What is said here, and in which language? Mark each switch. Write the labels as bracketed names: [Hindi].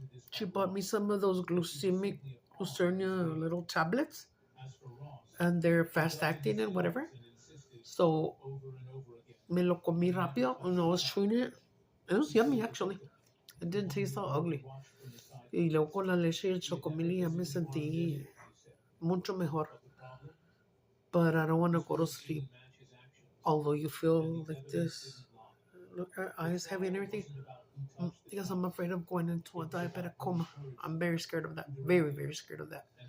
[English] She bought me some of those glucernia little tablets, and they're fast acting and whatever. So [Spanish] me lo comí rápido, [English] and I was chewing it. It was yummy, actually. It didn't taste so ugly. [Spanish] Y luego con la leche y el chocomil ya me sentí mucho mejor. [English] But I don't want to go to sleep. Although you feel like this, look, our eyes heavy and everything. because I'm afraid of going into a diabetic coma. I'm very scared of that. Very, very scared of that.